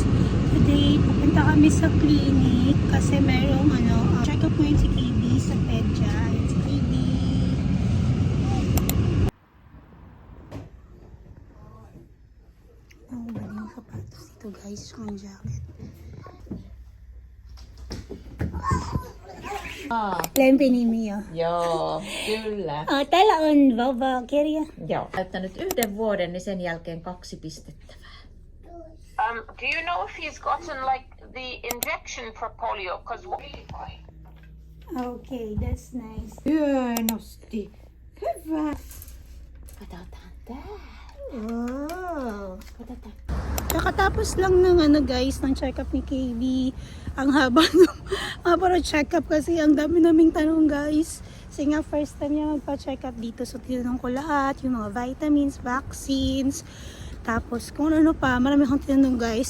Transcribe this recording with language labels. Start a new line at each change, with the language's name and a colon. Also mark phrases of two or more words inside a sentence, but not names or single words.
Filipino: Today, pupunta kami sa clinic kasi merong check-up ngayon si KB sa pedya. Ayan si KB. Oh, bali yung sapatos dito guys. Tsaka ang jacket.
Finnish: Lämpi nimi jo. Joo, kyllä. Täällä on vauvakirja. Joo. Täyttänyt 1 vuoden, niin sen jälkeen 2 pistettävää.
English: Do you know if he's gotten like the injection for polio? Because Okay, that's nice.
Finnish: Hienosti. Hyvä. Katsotaan tää. Wow. Katsotaan.
Filipino: Kakatapos lang ng guys, ng check-up ni KB. Ang haba ng check-up kasi ang dami naming tanong guys. Kasi nga
English: first time
Filipino: niya magpa-check-up dito. So tinanong ko lahat, yung mga
English: vitamins, vaccines.
Filipino: Tapos kung ano pa, marami akong tinanong guys.